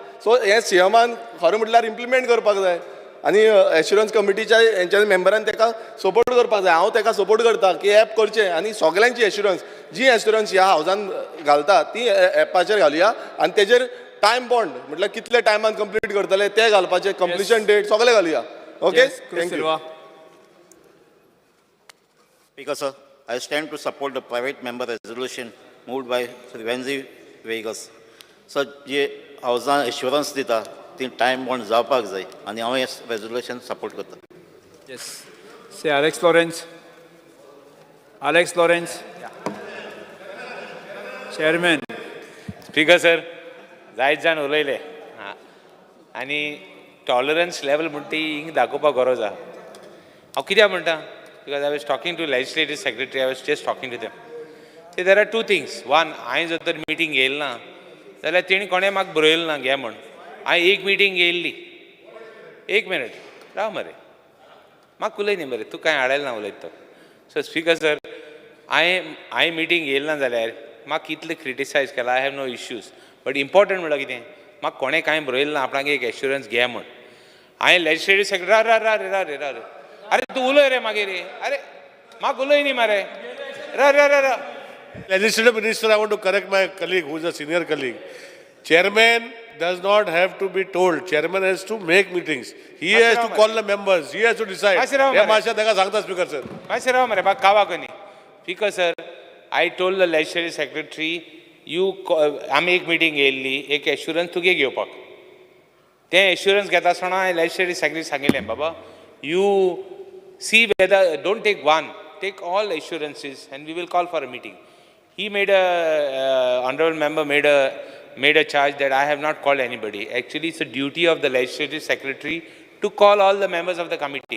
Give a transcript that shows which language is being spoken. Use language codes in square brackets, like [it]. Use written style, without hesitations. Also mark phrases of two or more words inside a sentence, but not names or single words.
[kok] सो हें CMान खरें म्हटल्यार इम्प्लिमेंट करपाक जाय आनी एश्युरन्स कमिटीच्या हेंच्या मेंबरान ताका सपोर्ट करपाक जाय. हांव ताका सपोर्ट करता की ॲप करचें आनी सगळ्यांची एश्युरन्स जी एश्युरन्स ह्या हावजान घालता ती ॲपाचेर घालुया आनी तेजेर [en] time bond [kok] म्हटल्यार कितले टायमान कंप्लीट करतले ते घालपाचे, [en] completion date [kok] सगळे घालुया. [en] Okay, thank you. Speaker sir, I stand to support the private member resolution moved by Sri Venzi Vegas. [kok] सर जे हावजान एश्युरन्स दिता ती [en] time bond [kok] जावपाक जाय आनी हांव हें रेजोल्युशन सपोर्ट करता. [en] Yes. Say Alex Lawrence. Alex Lawrence. Chairman. Speaker sir [kok] जायत जाण उलयले आनी [en] tolerance level [kok] म्हणटा ती हिंग दाखोवपाक गरज आहा. हांव कित्याक म्हणटा [en] because I was talking to legislative secretary, I was just talking to them. There are two things. One, [kok] हांवें जर तर मिटींग येयली ना जाल्यार तेणी कोणें म्हाका बरयलें ना घे म्हण. हांवें एक मिटींग येयल्ली. एक मिनट राव मरे, म्हाका उलय न्ही मरे, तूं कांय हाडलें ना उलयत तो. सो [en] Speaker sir, [kok] हांवें मिटींग येयली ना जाल्यार म्हाका कितले क्रिटिसायज केला. [en] I have no issues. But important [kok] म्हणल्यार कितें, म्हाका कोणें कांय बरयलें ना आपणाक एक एश्युरन्स घे म्हण. हांवें [en] legislative secretary [kok] रा अरे तूं उलय रे मागीर रे. अरे म्हाका उलय न्ही मरे. रा [en] Legislative Minister, I want to correct my colleague who is a senior colleague. Chairman does not have to be told. Chairman has to make meetings. He has to call the members. He has to decide. [kok] हे मातशें ताका सांगता [en] Speaker sir. [kok] मातशें राव मरे, म्हाका कावा कोनी. [en] Speaker sir, I told the legislative secretary [kok] आमी एक मिटींग येयल्ली, एक एश्युरन्स तुगे घेवपाक. तें एश्युरन्स घेता आसतना हांवें लेजिस्लेटिव्ह सेक्रेटरी सांगिल्लें, बाबा [en] you see whether don't take one, take all assurances and we will call for a meeting. He made honorable member made a charge that I have not called anybody. Actually, it's a duty of the legislative secretary to call all the members of the committee.